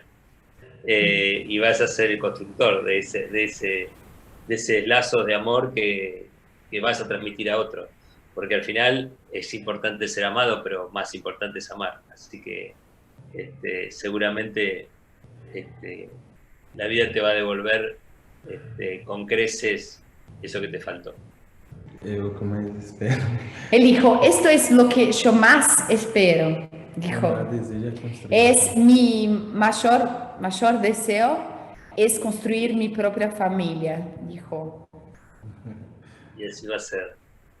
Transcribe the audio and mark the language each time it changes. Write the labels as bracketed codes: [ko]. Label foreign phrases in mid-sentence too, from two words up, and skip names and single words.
[es] Y vas a ser el constructor de ese lazos de amor que vas a transmitir a otros. Porque al final es importante ser amado, pero más importante es amar. Así que seguramente la vida te va a devolver con creces eso que te faltó. [pt] Eu que mais espero. [es] Él dijo, esto es lo que yo más espero, dijo. [pt] Meu desejo é construir. [es] Es mi mayor deseo, es construir mi propia familia, dijo. Y así va a ser.